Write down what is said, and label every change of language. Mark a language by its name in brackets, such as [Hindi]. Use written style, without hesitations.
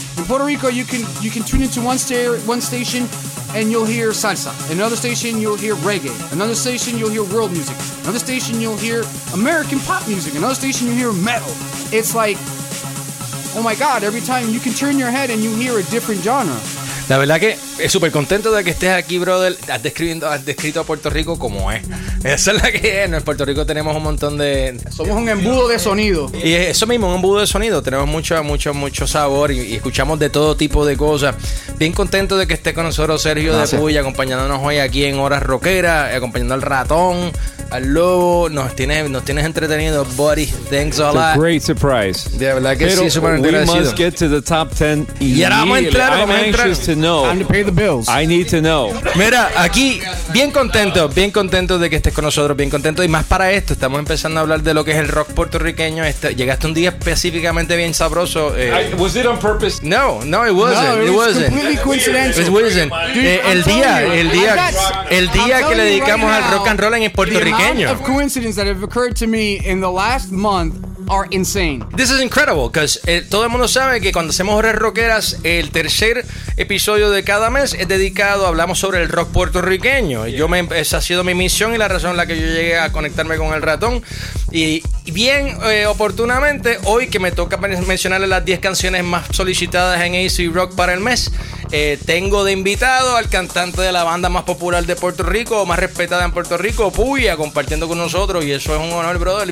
[English] In Puerto Rico, you can tune into one station and you'll hear salsa. Another station, you'll hear reggae. Another station, you'll hear world music. Another station, you'll hear American pop music. Another station, you'll hear metal. It's like, oh my God, every time you can turn your head and you hear a different genre. [Spanish] La verdad que es súper contento de que estés aquí, brother. Has descrito a Puerto Rico como es. Esa es la que es. En Puerto Rico tenemos un montón de... Somos un embudo de sonido. Y eso mismo, un embudo de sonido. Tenemos mucho, mucho, mucho sabor y escuchamos de todo tipo de cosas. Bien contento de que estés con nosotros, Sergio. Gracias. De Puy, acompañándonos hoy aquí en Horas Rockeras, acompañando al ratón, al lobo. Nos tienes entretenido, buddy. [English] Thanks a lot. Great surprise. [Spanish] De verdad que pero sí, súper agradecido. [English] We must get to the top 10. [Spanish] Y ahora vamos a entrar. [English] Time to pay the bills. I need to know. [Spanish] Mira, aquí, bien contento de que estés con nosotros, bien contento. Y más para esto, estamos empezando a hablar de lo que es el rock puertorriqueño. Llegaste un día específicamente bien sabroso. [English] Was it on purpose? No, it wasn't. No, it wasn't. Completely coincidental. It wasn't. [Spanish] Dude, el día que le dedicamos [English] right now, [Spanish] al rock and roll en el puertorriqueño. [English] The amount of coincidences that have occurred to me in the last month are insane. This is incredible, because [Spanish] todo el mundo sabe que cuando hacemos Horas Rockeras, el tercer episodio de cada mes es dedicado, hablamos sobre el rock puertorriqueño. Yeah. Esa ha sido mi misión y la razón en la que yo llegué a conectarme con el ratón. Y bien oportunamente, hoy que me toca mencionarle las 10 canciones más solicitadas en AC Rock para el mes, tengo de invitado al cantante de la banda más popular de Puerto Rico, más respetada en Puerto Rico, Puya, compartiendo con nosotros. Y eso es un honor, brother.